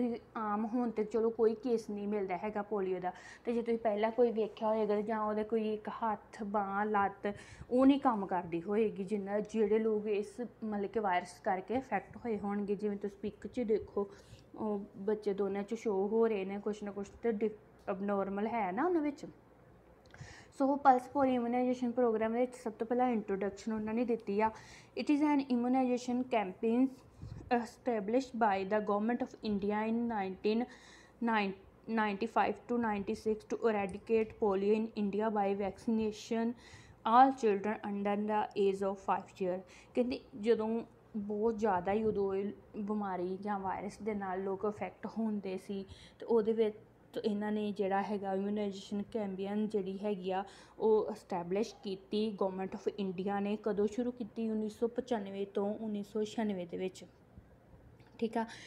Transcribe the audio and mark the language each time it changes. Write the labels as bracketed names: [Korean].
[Punjabi] ਤੁਸੀਂ ਆਮ ਹੁਣ ਤਾਂ ਚਲੋ ਕੋਈ ਕੇਸ ਨਹੀਂ ਮਿਲਦਾ ਹੈਗਾ ਪੋਲੀਓ ਦਾ, ਅਤੇ ਜੇ ਤੁਸੀਂ ਪਹਿਲਾਂ ਕੋਈ ਵੇਖਿਆ ਹੋਏਗਾ ਜਾਂ ਉਹਦੇ ਕੋਈ ਇੱਕ ਹੱਥ, ਬਾਂਹ, ਲੱਤ ਉਹ ਨਹੀਂ ਕੰਮ ਕਰਦੀ ਹੋਏਗੀ, ਜਿਹੜੇ ਲੋਕ ਇਸ ਮਤਲਬ ਕਿ ਵਾਇਰਸ ਕਰਕੇ ਇਫੈਕਟ ਹੋਏ ਹੋਣਗੇ। ਜਿਵੇਂ ਤੁਸੀਂ ਪਿਕ 'ਚ ਦੇਖੋ, ਉਹ ਬੱਚੇ ਦੋਨਾਂ 'ਚ ਸ਼ੋਅ ਹੋ ਰਹੇ ਨੇ ਕੁਛ ਨਾ ਕੁਛ, ਅਤੇ ਅਬਨੋਰਮਲ ਹੈ ਨਾ ਉਹਨਾਂ ਵਿੱਚ। ਸੋ ਪਲਸ ਪੋਲੀਓ ਇਮੂਨਾਈਜੇਸ਼ਨ ਪ੍ਰੋਗਰਾਮ ਵਿੱਚ ਸਭ ਤੋਂ ਪਹਿਲਾਂ ਇੰਟਰੋਡਕਸ਼ਨ ਉਹਨਾਂ ਨੇ ਦਿੱਤੀ ਆ। [English] It is an immunization campaign established by the Government of India in 1995 to 96 to eradicate polio in India by vaccination all children under the age of 5 years। [Punjabi] ਕਹਿੰਦੇ ਜਦੋਂ ਬਹੁਤ ਜ਼ਿਆਦਾ ਹੀ ਉਦੋਂ ਬਿਮਾਰੀ ਜਾਂ ਵਾਇਰਸ ਦੇ ਨਾਲ ਲੋਕ ਅਫੈਕਟ ਹੁੰਦੇ ਸੀ, ਅਤੇ ਉਹਦੇ ਵਿੱਚ ਇਹਨਾਂ ਨੇ ਜਿਹੜਾ ਹੈਗਾ ਇਮਿਊਨਾਈਜੇਸ਼ਨ ਕੈਂਪੇਨ ਜਿਹੜੀ ਹੈਗੀ ਆ ਉਹ ਐਸਟੈਬਲਿਸ਼ ਕੀਤੀ ਗੌਰਮੈਂਟ ਆਫ ਇੰਡੀਆ ਨੇ। ਕਦੋਂ ਸ਼ੁਰੂ ਕੀਤੀ? 1995 ਤੋਂ 1996 ਦੇ ਵਿੱਚ। ਠੀਕ ਆ।